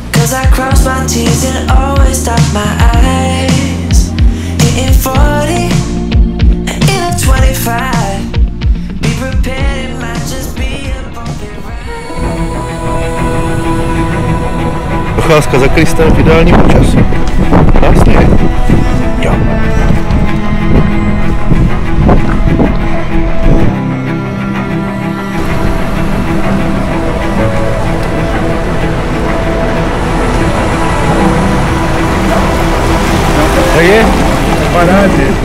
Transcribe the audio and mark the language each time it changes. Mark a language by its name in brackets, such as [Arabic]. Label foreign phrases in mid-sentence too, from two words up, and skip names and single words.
[English] as I cross my T's and always dot my I's. Hitting 40 and in a 25. Be prepared, it might just be a bumpy ride. [Czech] Procházka za Kristem v ideálním počasí. Krásný, je? Jo. To je parádě.